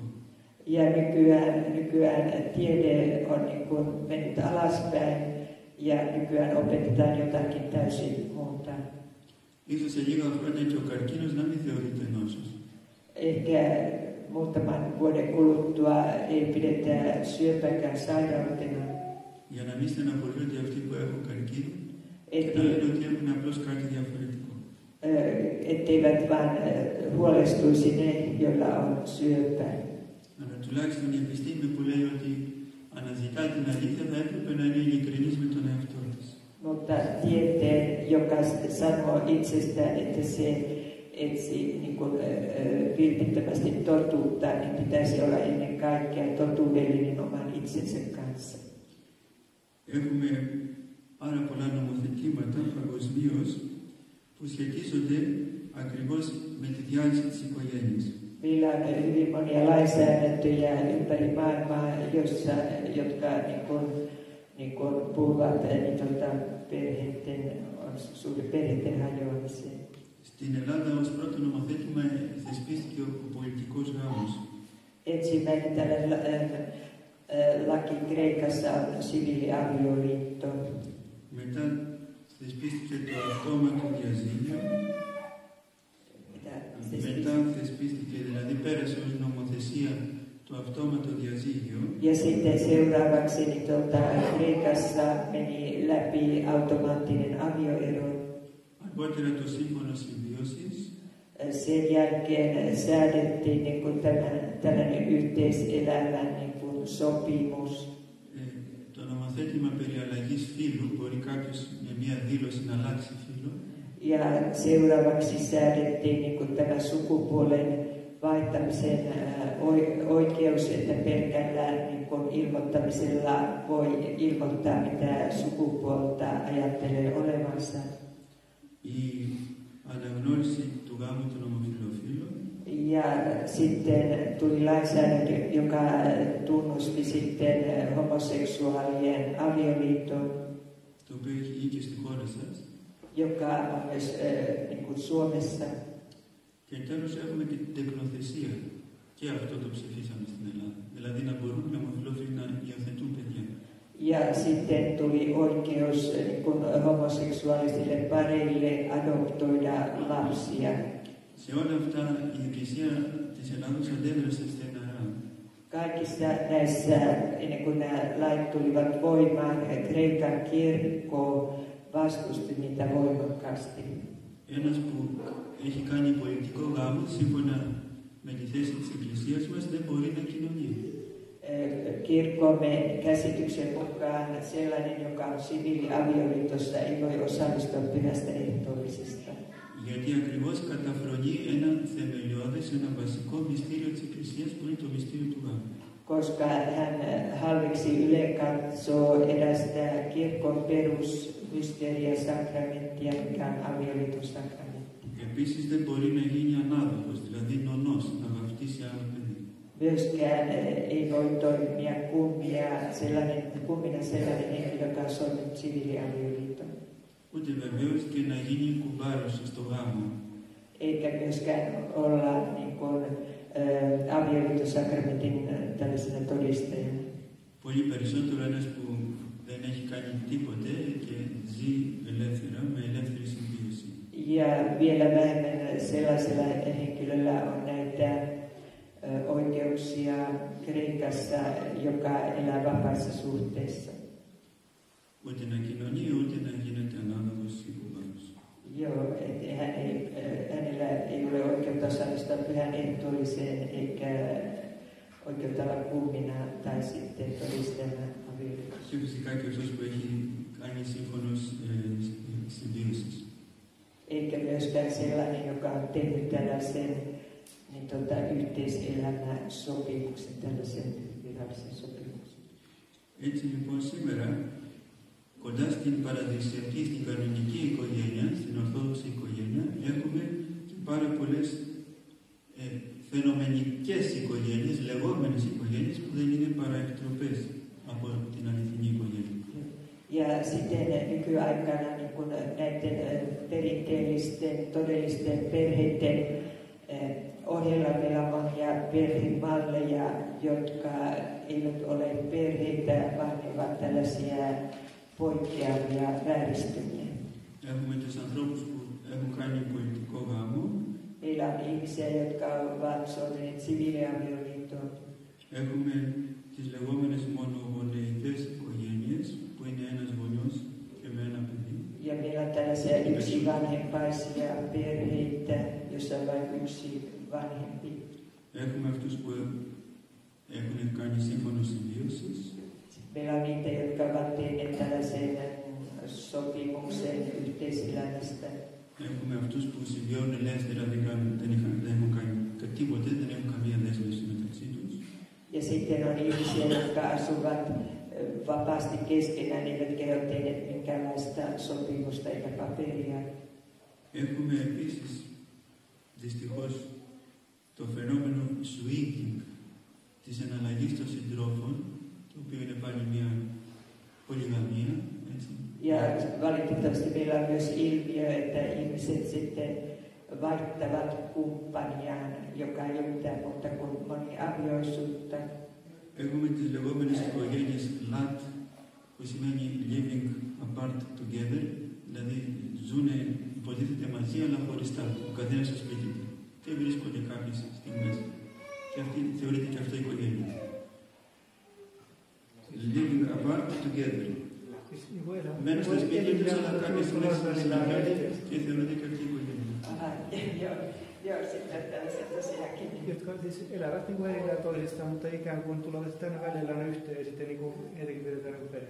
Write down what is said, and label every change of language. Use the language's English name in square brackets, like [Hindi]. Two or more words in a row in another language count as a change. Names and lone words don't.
[Finnish] Ja nykyään tiede on niin kuin mennyt alaspäin ja nykyään opetetaan jotakin täysin muuta. [Greek] Ίσως σε λίγα χρόνια και ο καρκίνος να μην θεωρείται νόσος. [Finnish] Ehkä muutaman vuoden kuluttua ei pidetä syöpäkään sairautena. [Greek] Για να μην στεναχωρούνται αυτοί που έχουν καρκίνο και να λένε ότι έχουν απλώς κάτι διαφορετικό. [Finnish] Etteivät vaan huolestuisi ne, joilla on syöpä. [Greek] Αλλά τουλάχιστον η επιστήμη που λέει ότι αναζητά την αλήθεια θα έπρεπε να είναι ειλικρινής με τον εαυτό της. [Finnish] Mutta tieteen, joka sanoo itsestään, että se etsii niin kuin, vilpittömästi totuutta, niin pitäisi olla ennen kaikkea totuudellinen oman itsensä kanssa. [Greek] Έχουμε πάρα πολλά νομοθετήματα παγκοσμίως που σχετίζονται ακριβώς με τη διάλυση της οικογένειας. [Finnish] Meillä on hyvin monia lainsäädäntöjä ympäri maailmaa, jotka niin kuin puhuvat perheiden hajoamiseen. [Greek] Στην Ελλάδα ως πρώτο νομοθέτημα θεσπίστηκε ο πολιτικός γάμος. [Finnish] Ensimmäinen tällainen laki Kreikassa on siviiliavioliitto. [Greek] Μετά θεσπίστηκε το αυτόματο διαζύγιο. Μετά θεσπίστηκε, δηλαδή πέρασε ως νομοθεσία το αυτόματο διαζύγιο. [Finnish] Ja sitten seuraavaksi niin Kreikassa meni läpi automaattinen avioero. [Greek] Αργότερα το σύμφωνο συμβίωσης. [Finnish] Sen jälkeen säädettiin niin kuin tällainen yhteiselämän niin kuin sopimus. [Greek] Το νομοθέτημα περί αλλαγής φύλου, μπορεί κάποιος με μία δήλωση να αλλάξει φύλο. [Finnish] Ja seuraavaksi säädettiin niin kuin tämä sukupuolen vaihtamisen oikeus, että pelkällä niin kuin ilmoittamisella voi ilmoittaa mitä sukupuolta ajattelee olevansa. [Greek] Η αναγνώριση του γάμου των ομοφυλοφίλων. [Finnish] Ja sitten tuli lainsäädäntö, joka tunnusti sitten homoseksuaalien avioliiton, [Greek] το οποίο έχει γίνει και στη χώρα σας. [Finnish] joka on myös niin kuin Suomessa. [Greek] Και τέλος έχουμε και την τεκνοθεσία. Και αυτό το ψηφίσαμε στην Ελλάδα. Δηλαδή να μπορούν οι ομοφυλόφιλοι να υιοθετούν παιδιά. [Finnish] Ja sitten tuli oikeus niin kuin homoseksuaalisille pareille adoptoida lapsia. [Greek] Σε όλα αυτά η Εκκλησία της Ελλάδος αντέδρασε στεναρά. [Finnish] Kaikissa näissä, ennen kuin nämä lait tulivat voimaan, Kreikan kirkko vastusti niitä voimakkaasti. [Greek] Ένας που έχει κάνει πολιτικό γάμο, σύμφωνα με τη θέση της Εκκλησίας μας, δεν μπορεί να κοινωνεί. [Finnish] Kirkkomme käsityksen mukaan sellainen, joka on siviiliavioliitossa, ei voi osallistua pyhästä ehtoollisesta. [Greek] Γιατί ακριβώς καταφρονεί ένα θεμελιώδες, ένα βασικό μυστήριο της Εκκλησίας που είναι το μυστήριο του γάμου. [Finnish] Koska hän halveksi ylenkatsoo erästä kirkon perusmysteeriä sakramenttia, mikä on avioliiton sakramentti. [Greek] Επίσης δεν μπορεί να γίνει ανάδοχος, δηλαδή νονός, να βαφτίσει άλλο παιδί. [Finnish] Myöskään ei voi toimia kummina sellainen henkilö, joka on solminut siviiliavioliiton. [Greek] Ούτε βεβαίως και να γίνει κουμπάρος στο γάμο. [Finnish] Eikä myöskään olla niin kuin, avioliittosakramentin tällaisena todistajana. [Greek] Πολύ περισσότερο ένας που δεν έχει κάνει τίποτε και ζει ελεύθερα, με ελεύθερη συμβίωση. [Finnish] Ja vielä vähemmän sellaisella henkilöllä on näitä oikeuksia Kreikassa, joka elää vapaassa suhteessa. [Greek] Ούτε να κοινωνεί, ούτε να γίνεται ανάδοχος ή κουμπάρος. [Finnish] Joo, että hänellä ei ole oikeutta osallistua pyhän ehtoolliseen eikä oikeutta olla kummina tai sitten todistajana avioliitossa. [Greek] Και φυσικά και αυτός που έχει κάνει σύμφωνος συμβίωσης. [Finnish] Eikä myöskään sellainen, joka on tehnyt tällaisen yhteiselämän sopimuksen, tällaisen virallisen sopimuksen. [Greek] Έτσι λοιπόν σήμερα, κοντά στην παραδοσιακή, στην κανονική οικογένεια, στην Ορθόδοξη οικογένεια, έχουμε και πάρα πολλές φαινομενικές οικογένειες, λεγόμενες οικογένειες που δεν είναι παρά εκτροπές από την αληθινή οικογένεια. [Finnish] Ja sitten nykyaikana niin kun näiden perinteellisten, todellisten perheiden ohella meillä on monia perhemalleja, jotka eivät ole perheitä, vaan ne ovat tällaisia poikkeavia vääristymiä. [Greek] Έχουμε τους ανθρώπους που έχουν κάνει πολιτικό γάμο. [Finnish] Meillä on ihmisiä, jotka ovat solmineet siviiliavioliiton. [Greek] Έχουμε τις λεγόμενες μονογονεϊκές οικογένειες, που είναι ένας γονιός και με ένα παιδί. [Finnish] Ja meillä on tällaisia yksivanhempaisia perheitä, jossa on vain yksi vanhempi. [Greek] Έχουμε αυτούς που έχουν κάνει σύμφωνο συμβίωσης. [Finnish] Meillä on niitä, jotka ovat tehneet tällaisen sopimuksen yhteiselämästä. [Greek] Έχουμε αυτούς που συμβιώνουν ελεύθερα, δεν έχουν κάνει τίποτε, δεν έχουν καμία δέσμευση μεταξύ τους. [Finnish] Ja sitten on ihmisiä, jotka asuvat vapaasti keskenään, eivätkä ole tehneet minkäänlaista sopimusta eikä paperia. [Greek] Έχουμε επίσης, δυστυχώς, το φαινόμενο swinging της εναλλαγής των συντρόφων, το οποίο είναι πάλι μια πολυγαμία, έτσι. [Finnish] Ja valitettavasti meillä on myös ilmiö, että ihmiset sitten vaihtavat kumppaniaan, joka ei ole mitään muuta kuin moniavioisuutta. [Greek] Έχουμε τις λεγόμενες οικογένειες LAT, που σημαίνει [English] living apart together, [Greek] δηλαδή ζουν υποτίθεται μαζί αλλά χωριστά, ο καθένας στο σπίτι του. Και βρίσκονται κάποιες στιγμές. Και αυτή θεωρείται και αυτό η οικογένεια. [English] Living apart together. [Greek] Μένουν στο σπίτι τους αλλά κάποιες στιγμές συναντιόνται και θεωρείται και αυτή η οικογένεια. [Finnish] Joo, sitten tällaiset tosiaankin. Jotka siis elävät niin kuin erillään toisistaan, mutta ikään kuin tulevat tänne välillä on yhteen ja sitten niin kuin jotenkin pidetään niin perhe.